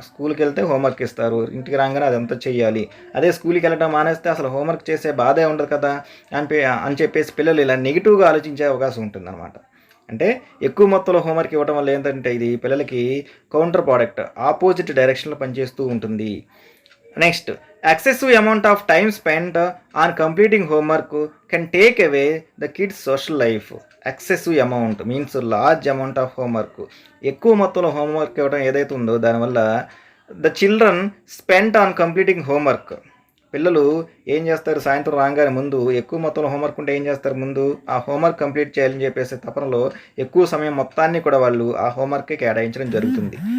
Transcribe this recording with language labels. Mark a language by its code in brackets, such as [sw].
[te] స్కూల్కి వెళ్తే హోంవర్క్ ఇస్తారు, ఇంటికి రాగానే అదంతా చేయాలి. అదే స్కూల్కి వెళ్ళడం మానేస్తే అసలు హోంవర్క్ చేసే బాధే ఉండదు కదా అని చెప్పేసి పిల్లలు ఇలా నెగిటివ్గా ఆలోచించే అవకాశం ఉంటుందన్నమాట. అంటే ఎక్కువ మొత్తంలో హోంవర్క్ ఇవ్వడం వల్ల ఏంటంటే ఇది పిల్లలకి కౌంటర్ ప్రోడక్ట్, ఆపోజిట్ డైరెక్షన్లో పనిచేస్తూ ఉంటుంది. [en] Next, excessive amount of time spent on completing homework can take away the kids social life. Excessive amount means large amount of homework. [te] ఎక్కువ మొత్తంలో హోంవర్క్ ఇవ్వడం ఏదైతే ఉందో దానివల్ల [en] the children spent on completing homework [te] పిల్లలు ఏం చేస్తారు, సాయంత్రం రాగానే ముందు ఎక్కువ మొత్తంలో హోంవర్క్ ఉంటే ఏం చేస్తారు, ముందు ఆ హోంవర్క్ కంప్లీట్ చేయాలని చెప్పేసి తపనలో ఎక్కువ సమయం మొత్తాన్ని కూడా వాళ్ళు ఆ హోంవర్కే కేటాయించడం జరుగుతుంది.